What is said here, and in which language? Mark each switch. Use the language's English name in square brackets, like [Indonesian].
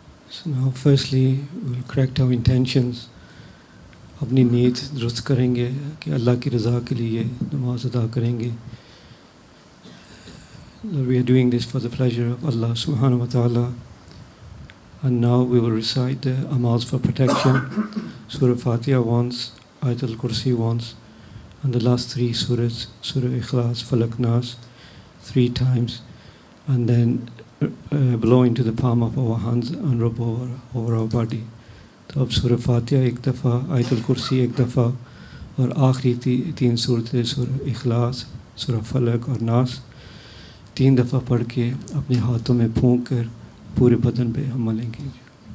[English] So now firstly we'll correct our intentions. [Hindi] अपनी नीयत दुरुस्त करेंगे कि अल्लाह की रज़ा के लिए नमाज अदा करेंगे. [English] We are doing this for the pleasure of Allah subhanahu wa ta'ala. And now we will recite the amals for protection. Surah Fatiha once, Ayatul Kursi once, and the last three surahs, Surah Ikhlas, Falak, Nas, 3 times, and then blow into the palm of our hands and rub over our body. [Hindi] तो अब सूरह फातिहा एक दफ़ा, आयतुल कुर्सी एक दफ़ा, और आखिरी 3 सूरतें सूरह इखलास, सूरह फलक और नास 3 दफ़ा पढ़ के अपने हाथों में फूंक कर पूरे बदन पे हम मलेंगे.